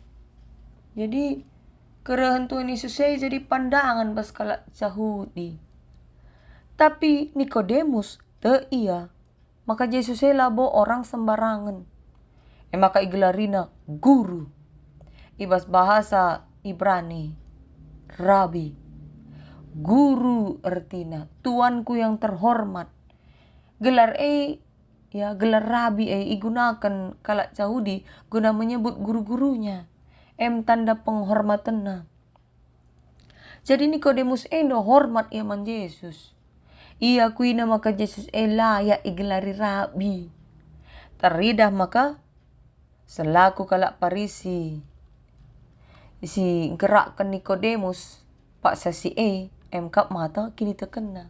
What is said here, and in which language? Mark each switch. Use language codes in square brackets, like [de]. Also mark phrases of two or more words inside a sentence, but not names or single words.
[btx] Jadi kerehan Tuhan Yesus jadi pandangan bas kalak Yahudi. Tapi Nikodemus te iya. Maka Yesus labo [id] orang sembarangan. [btx] Maka igelarina guru. Ibas bahasa Ibrani. Rabi. Guru artina. [id] Tuanku yang terhormat. [btx] Gelar gelar rabi igunakan kalak Yahudi guna [id] menyebut guru-gurunya. Tanda penghormatan. [btx] Jadi Nikodemus endo hormat iman Yesus. Ia kuina maka Yesus layak igelari rabi. Teridah maka selaku kalak Parisi si gerakkan Nikodemus pak sasi emkap mata kini terkena.